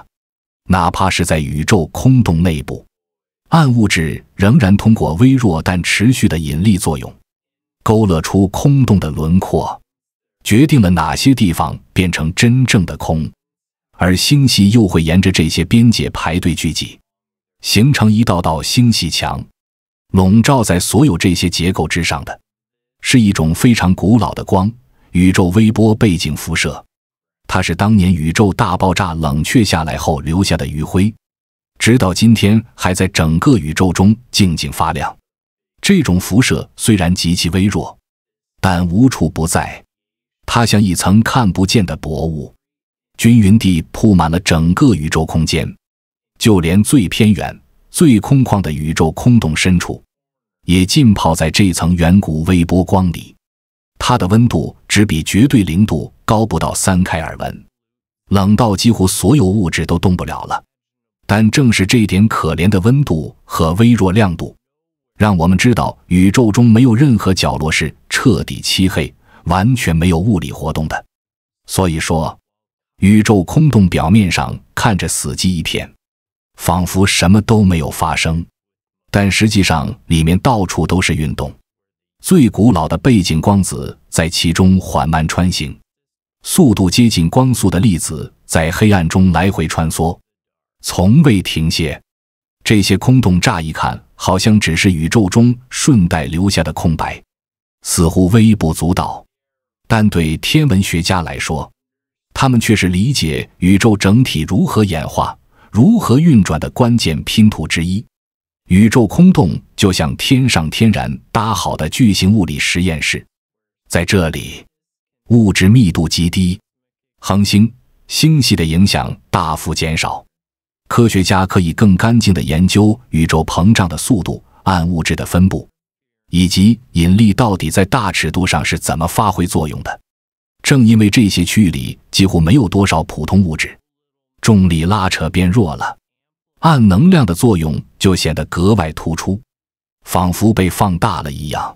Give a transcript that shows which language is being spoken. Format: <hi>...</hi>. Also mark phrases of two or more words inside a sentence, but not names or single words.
<zh>哪怕是在宇宙空洞內部，暗物質仍然通過微弱但持續的引力作用，勾勒出空洞的輪廓，決定了哪些地方變成真正的空，而星系又会沿着這些邊界排隊聚集，形成一道道星系牆。籠罩在所有這些結構之上的，是一種非常古老的光——宇宙微波背景輻射。它是當年宇宙大爆炸冷卻下來後留下的餘暉，直到今天還在整個宇宙中靜靜發亮。這種輻射雖然極其微弱，但無處不在，它像一層看不見的薄霧，均勻地鋪滿了整個宇宙空間，就連最偏遠、最空曠的宇宙空洞深處，也浸泡在這層遠古微波光裡。它的溫度只比絕對0度高不到3開爾文，冷到幾乎所有物質都動不了了。但正是這點可憐的溫度和微弱亮度，讓我們知道宇宙中沒有任何角落是徹底漆黑、完全沒有物理活動的。所以說，宇宙空洞表面上看着死寂一片，仿佛什麼都沒有發生，但實際上裡面到處都是運動。最古老的背景光子在其中緩慢穿行，速度接近光速的粒子在黑暗中來回穿梭，從未停歇。這些空洞乍一看好像只是宇宙中順帶留下的空白，似乎微不足道，但對天文學家來說，他們卻是理解宇宙整體如何演化、如何運轉的關鍵拼圖之一。宇宙空洞就像天上天然搭好的巨型物理實驗室，在這裡，物質密度極低，恆星、星系的影響大幅減少，科學家可以更乾淨地研究宇宙膨脹的速度、暗物質的分布，以及引力到底在大尺度上是怎麼發揮作用的。正因為這些區域裡幾乎沒有多少普通物質，重力拉扯變弱了，暗能量的作用就顯得格外突出，仿佛被放大了一樣。</zh>